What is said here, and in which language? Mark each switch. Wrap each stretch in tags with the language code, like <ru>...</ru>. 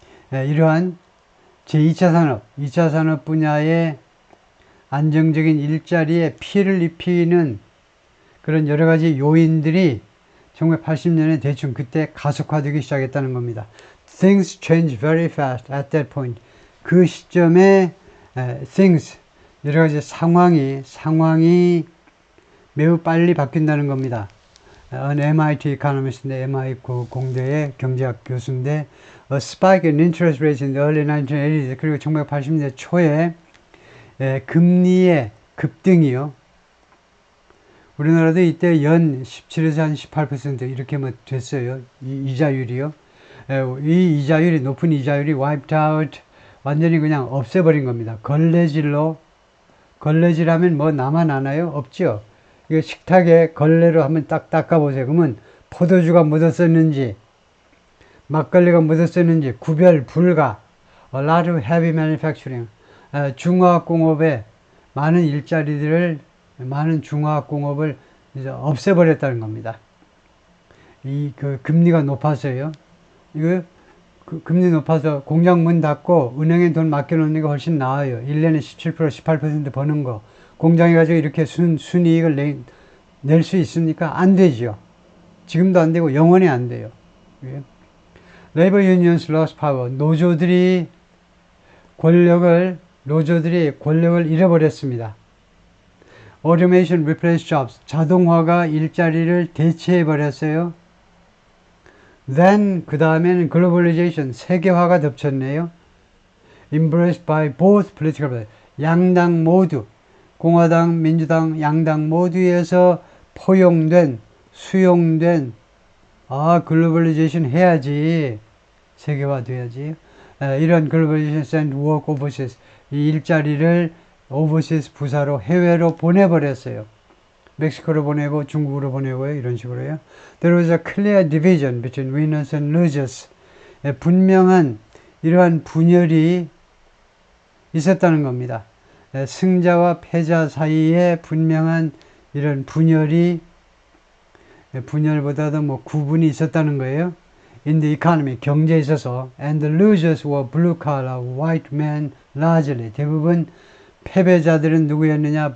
<ko>이러한 제2차 산업 분야의 안정적인 일자리에 피해를 입히는 그런 여러 가지 요인들이 1980년에 대충 그때 가속화되기 시작했다는 겁니다.</ko> <en>Things change very fast at that point.</en> <ko>그 시점에 things, 여러 가지 상황이 매우 빨리 바뀐다는 겁니다. MIT economist인데, MIT 공대의 경제학 교수인데,</ko> <en>a spike in interest rates in the early 1980s,</en> <ko>그리고 1980년대 초에 금리의 급등이요. 우리나라도 이때 연 17에서 한 18% 이렇게 됐어요. 이 이자율이요. 이 이자율이, 높은 이자율이</ko> <en>wiped out</en> <ko>완전히 그냥 없애버린 겁니다. 걸레질로. 걸레질하면 뭐 나만 아나요? 없죠. 이거 식탁에 걸레로 한번 딱 닦아보세요. 그러면 포도주가 묻었었는지 막걸리가 묻었었는지 구별 불가.</ko> <en>A lot of heavy manufacturing.</en> <ko>중화학공업에 많은 일자리들을, 많은 중화학공업을 이제 없애버렸다는 겁니다. 금리가 높아서요. 이거 금리 높아서 공장 문 닫고 은행에 돈 맡겨놓는 게 훨씬 나아요. 1년에 17%, 18% 버는 거. 공장에 가지고 이렇게 순이익을 낼 수 있습니까? 안 되죠. 지금도 안 되고 영원히 안 돼요.</ko> <en>Labor unions lost power.</en> <ko>노조들이 권력을 잃어버렸습니다.</ko> <en>Automation replaced jobs.</en> <ko>자동화가 일자리를 대체해버렸어요. Then 그 다음에는 globalization, 세계화가 덮쳤네요.</ko> <en>Embraced by both political parties.</en> <ko>양당 모두, 공화당, 민주당, 양당 모두에서 포용된, 수용된, 글로벌리제이션 해야지, 세계화 돼야지. 이런 글로벌리제이션</ko> <en>send work overseas,</en> <ko>이 일자리를 overseas 부사로 해외로 보내버렸어요. 멕시코로 보내고 중국으로 보내고요. 이런 식으로요.</ko> <en>There was a clear division between winners and losers.</en> <ko>분명한 이러한 분열이 있었다는 겁니다. 승자와 패자 사이에 분명한 이런 분열보다도 뭐 구분이 있었다는 거예요.</ko> <en>In the economy,</en> <ko>경제에 있어서.</ko> <en>And the losers were blue collar, white men largely.</en> <ko>대부분 패배자들은 누구였느냐?</ko>